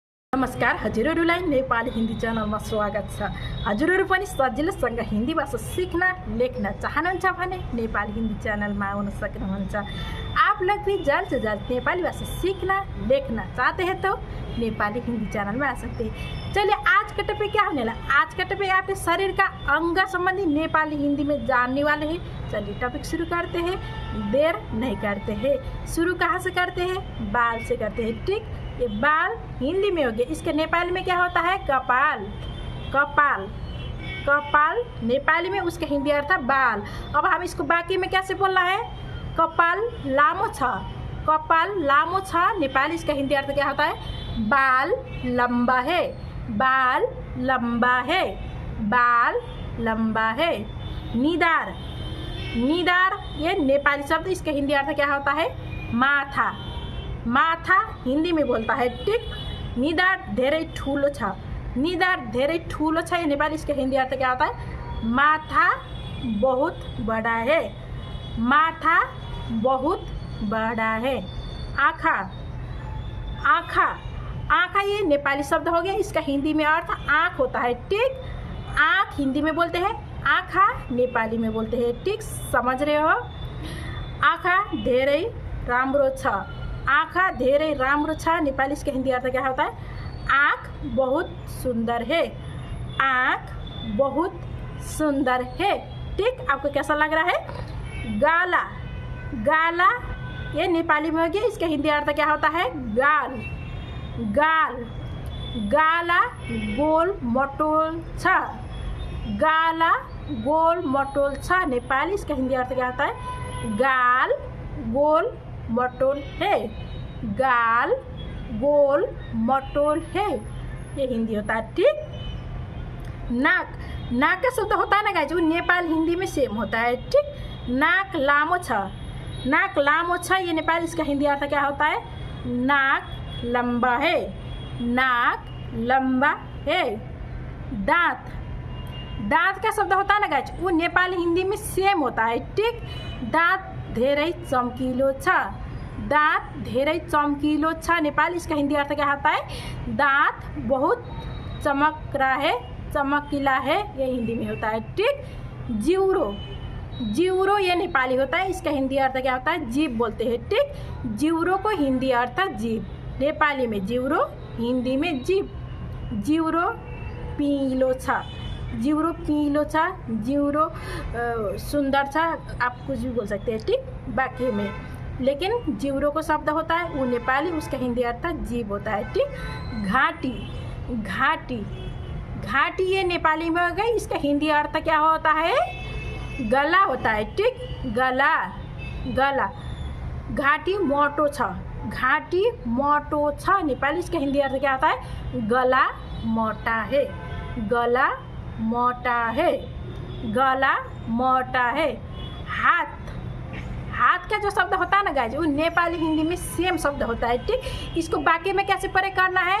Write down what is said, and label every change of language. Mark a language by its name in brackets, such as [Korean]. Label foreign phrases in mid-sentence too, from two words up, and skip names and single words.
[Nepali] नमस्कार, हजुरहरूलाई नेपाली हिन्दी च्यानलमा स्वागत छ। हजुरहरू पनि सजिलोसँग हिन्दी भाषा सिक्न लेख्न चाहनुहुन्छ भने नेपाली हिन्दी च्यानलमा आउन सक्नुहुन्छ। [Hindi] आप लोग भी जल्द से जल्द नेपाली भाषा सीखना लिखना चाहते हैं तो नेपाली हिंदी चैनल में आ सकते हैं। चलिए आज का टॉपिक क्या होने वाला? आज का टॉपिक आपके शरीर का अंग संबंधी नेपाली हिंदी में जानने वाले हैं। चलिए टॉपिक शुरू करते हैं, देर नहीं करते हैं। शुरू कहाँ से करते हैं? बाल से करते हैं। ठीक, ये बाल हिंदी में हो गया, इसके नेपाली में क्या होता है? कपाल। कपाल कपाल नेपाली में, उसका हिंदी अर्थ है बाल। अब हम इसको बाकी में कैसे बोलना है? [Nepali] कपाल लामो छ। कपाल लामो छ नेपाली, [Hindi] इसका हिंदी अर्थ क्या होता है? बाल लंबा है। बाल लंबा है। बाल लंबा है। निधार। निधार ये नेपाली शब्द, इसका हिंदी अर्थ क्या होता है? माथा। माथा हिंदी में बोलता है। ठीक, [Nepali] निधार धेरै ठुलो छ। निधार धेरै ठुलो छ [Hindi] ये नेपाली, इसका हिंदी अर्थ क्या होता है? माथा बहुत बड़ा है। माथा बहुत बड़ा है। आँखा। आँखा। आँखा ये नेपाली शब्द हो गया, इसका हिंदी में अर्थ आँख होता है। ठीक, आँख हिंदी में बोलते हैं, आँखा नेपाली में बोलते हैं। ठीक, समझ रहे हो? [Nepali] आँखा धेरै राम्रो छ। आँखा धेरै राम्रो छ नेपाली, [Hindi] इसका हिंदी अर्थ क्या होता है? आँख बहुत सुंदर है। आँख बहुत सुंदर है। ठीक, आपको कैसा लग रहा है? गाला। गाला ये नेपाली में हो गया, इसका हिंदी अर्थ क्या होता है? गाल। गाल। [Nepali] गाला गोल मटोल छ। गाला गोल मटोल छ नेपाली, [Hindi] इसका हिंदी अर्थ क्या होता है? गाल गोल मटोल है। गाल गोल मटोल है, ये हिंदी होता है। ठीक, नाक। नाक का शब्द होता है ना गाइज, वो नेपाल हिंदी में सेम होता है। ठीक, [Nepali] नाक लामो छ। नाक लामो छ [Hindi] ये नेपाली, इसका हिंदी अर्थ क्या होता है? नाक लंबा है। नाक लंबा है। दांत। दांत का शब्द होता है ना गाइज, वो नेपाली हिंदी में सेम होता है। [Nepali] ठीक, दांत धेरै चम्किलो छ। दांत धेरै चम्किलो छ नेपाली, [Hindi] इसका हिंदी अर्थ क्या होता है? दांत बहुत चमक रहा है, चमकीला है, ये हिंदी में होता है। ठीक, जिउरो। जिउरो ये नेपाली होता है, इसका हिंदी अर्थ क्या होता है? जीभ बोलते हैं। ठीक, जिउरो को हिंदी अर्थ जीभ, नेपाली में जिउरो, हिंदी में जीभ। [Nepali] जिउरो पीलो छ। जिउरो पीलो छ। जिउरो सुंदर छ, [Hindi] आप कुछ भी बोल सकते हैं। ठीक, बाकी में, लेकिन जिउरो को शब्द होता है वो नेपाली, उसका हिंदी अर्थ जीभ होता है। ठीक, घाटी। घाटी। घाटी ये नेपाली में हो गई, इसका हिंदी अर्थ क्या होता है? गला होता है। ठीक, गला। गला। [Nepali] घाटी मोटो छ। घाटी मोटो छ नेपाली, [Hindi] इसका हिंदी अर्थ क्या होता है? गला मोटा है। गला मोटा है। गला मोटा है। हाथ। हाथ का जो शब्द होता है ना गाइज, वो नेपाली हिंदी में सेम शब्द होता है। ठीक, इसको बाकी में कैसे प्रयोग करना है?